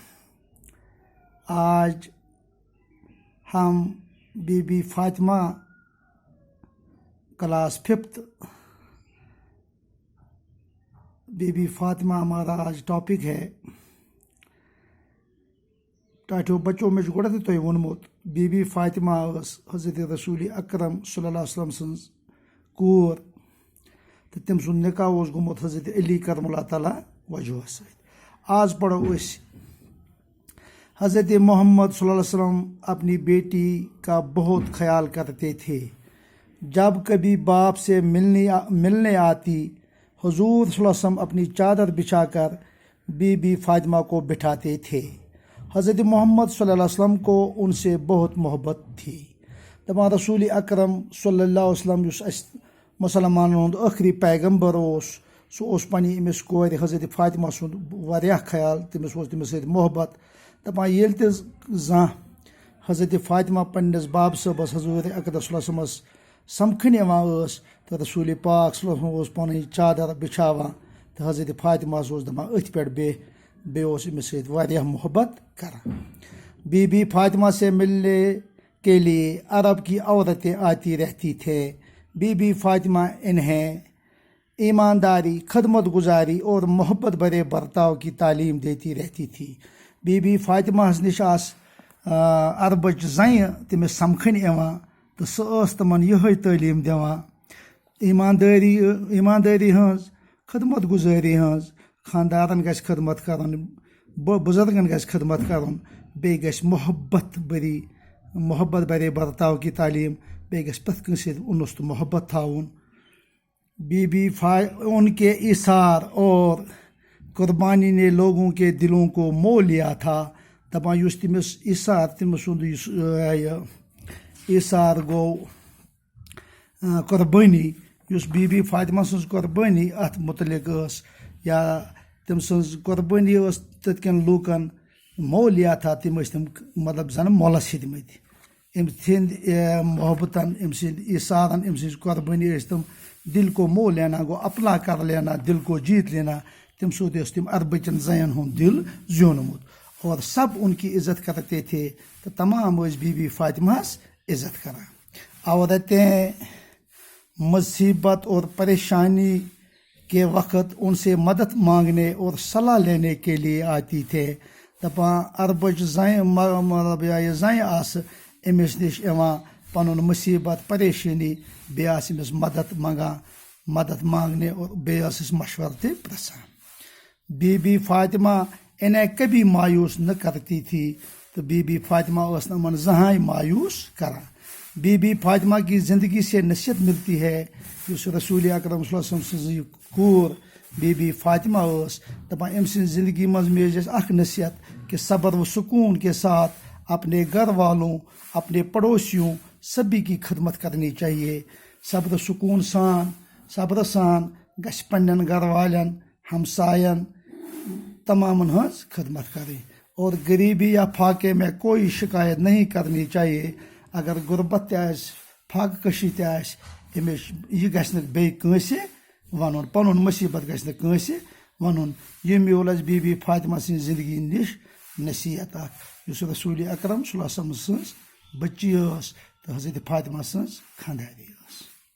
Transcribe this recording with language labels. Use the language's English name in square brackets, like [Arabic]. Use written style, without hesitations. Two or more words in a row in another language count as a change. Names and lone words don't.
[Urdu] آج ہم بی بی فاطمہ کلاس 5 بی بی فاطمہ ہمارا آج ٹاپک ہے۔ [Kashmiri] ٹاٹو بچوں میں گۄڈٕ تۄہہِ ووٚنمُت بی بی فاطمہ ٲس حضرت رسول اکرم [Arabic] صلی اللہ علیہ وسلم [Kashmiri] سٕنٛز کوٗر تہٕ تٔمۍ سُنٛد نکاح اوس گوٚمُت حضرت علی کرم اللہ تعالیٰ وجہس سۭتۍ۔ آز پڑھو أسۍ [Urdu] حضرت محمد [Arabic] صلی اللہ علیہ وسلم [Urdu] اپنی بیٹی کا بہت خیال کرتے تھے۔ جب کبھی باپ سے ملنے آتی حضور [Arabic] صلی اللہ علیہ وسلم [Urdu] اپنی چادر بچھا کر بی بی فاطمہ کو بٹھاتے تھے۔ حضرت محمد [Arabic] صلی اللہ علیہ وسلم [Urdu] کو ان سے بہت محبت تھی۔ [Kashmiri] دپان رسول اکرم [Arabic] صلی اللہ علیہ وسلم [Kashmiri] یُس اَسہِ مسلمانن ہُنٛد ٲخری پیغمبر اوس سُہ اوس پننہِ أمِس کورِ حضرت فاطمہ سُنٛد واریاہ خیال، تٔمِس اوس تٔمِس سۭتۍ محبت۔ دپان ییٚلہِ تہِ زانٛہہ حضرت فاطمہ پننِس باب صٲبس حضور اقدس [Arabic] صلی اللہ علیہ وسلمس [Kashmiri] سمکھٕنۍ یِوان ٲس تہٕ رسول پاک [Arabic] صلی اللہ علیہ وسلم [Kashmiri] اوس پنٕنۍ چادر بچھاوان تہٕ حضرت فاطمہس اوس دپان أتھۍ پٮ۪ٹھ بیٚیہِ اوس أمِس سۭتۍ واریاہ محبت کران۔ [Urdu] بی بی فاطمہ سے ملنے کے لیے عرب کی عورتیں آتی رہتی تھے۔ بی بی فاطمہ انہیں ایمانداری، خدمت گزاری اور محبت بھرے برتاؤ کی تعلیم دیتی رہتی تھی۔ [Kashmiri] بی بی فاطمہ نش آس عربچ زنہِ تٔمِس سمکھٕنۍ یِوان تہٕ سۄ ٲس تِمن یِہے تعلیٖم دِوان ایماندٲری ہٕنٛز، خدمت گُزٲری ہٕنٛز، خاندارن گژھِ خدمت کرُن، بُزرگن گژھِ خدمت کرُن، بیٚیہِ گژھِ [Urdu] محبت بھرے برتاو کی تعلیٖم، [Kashmiri] بیٚیہِ گژھِ پرٛٮ۪تھ کٲنٛسہِ سۭتۍ اُنس تہٕ محبت تھاوُن۔ [Urdu] ان کے ایثار اور قربانی نے لوگوں کے دلوں کو مو لیا تھا۔ [Kashmiri] دپان یُس تٔمِس ایثار، تٔمۍ سُنٛد یُس ایثار گوٚو قۄربٲنی، یُس بی بی فاطمہ سٕنٛز قۄربٲنی اتھ متعلق ٲس، یا تٔمۍ سٕنٛز قۄربٲنی ٲس تتہِ کٮ۪ن لوٗکن [Urdu] مو لیا تھا، [Kashmiri] تِم ٲسۍ تِم مطلب زن مۄلس ہیٚتمٕتۍ۔ أمۍ سٕنٛدۍ محبتن، أمۍ سٕنٛدۍ ایثارن، أمۍ سٕنٛز قۄربٲنی ٲسۍ تِم [Urdu] دل کو مو لینا، [Kashmiri] گوٚو [Urdu] اپنا کر لینا، دل کو جیت لینا۔ [Kashmiri] تمہِ سۭتۍ ٲس تِم عربٕچن زنٮ۪ن ہُنٛد دل زیوٗنمُت [Urdu] اور سب ان کی عزت کرتے تھے [Kashmiri] تہٕ تمام ٲسۍ بی بی فاطمہس عزت کران۔ [Urdu] عورتیں مصیبت اور پریشانی کے وقت ان سے مدد مانگنے اور صلاح لینے کے لیے آتی تھے۔ [Kashmiri] دپان عربٕچ زنہِ، مطلب یہِ زنہِ آسہٕ أمِس نِش یِوان پنُن مصیبت پریشٲنی، بیٚیہِ آسہِ أمِس [Urdu] مدد مانگنے اور [Kashmiri] بیٚیہِ ٲسٕس مشورٕ تہِ پرژھان۔ [Urdu] بی بی فاطمہ انہیں کبھی مایوس نہ کرتی تھی، [Kashmiri] تو بی بی فاطمہ ٲس نہٕ یِمن زٕہٕنۍ مایوس کران۔ [Urdu] بی بی فاطمہ کی زندگی سے نصیحت ملتی ہے۔ [Kashmiri] یُس رسول اکرم [Arabic] صلی اللہ علیہ وسلم [Kashmiri] سٕنٛز یہِ کوٗر بی بی فاطمہ ٲس، دپان أمۍ سٕنٛزِ زندگی منٛز میج اَسہِ اکھ نصیحت [Urdu] کہ صبر و سکون کے ساتھ اپنے گھر والوں، اپنے پڑوسیوں سبھی کی خدمت کرنی چاہیے۔ [Kashmiri] صبر سکون سان، صبر سان گژھِ پننٮ۪ن گھر والٮ۪ن، ہمساین تمامن ہٕنٛز خدمت کرٕنۍ [Urdu] اور غریبی یا فاقے میں کوئی شکایت نہیں کرنی چاہیے۔ [Kashmiri] اگر غربت تہِ آسہِ، فاقہٕ کشی تہِ آسہِ، أمِس یہِ گژھِ نہٕ بیٚیہِ کٲنٛسہِ ونُن، پنُن مصیبت گژھِ نہٕ کٲنٛسہِ ونُن۔ یہِ میوٗل اَسہِ بی بی فاطمہ سٕنٛزِ زندگی نِش نصیحت اکھ، یُس رسول اکرم [Arabic] صلی اللہ علیہ وسلم [Kashmiri] سٕنٛز بٔچی ٲس تہٕ حضرت فاطمہ سٕنٛز خانٛداری ٲس۔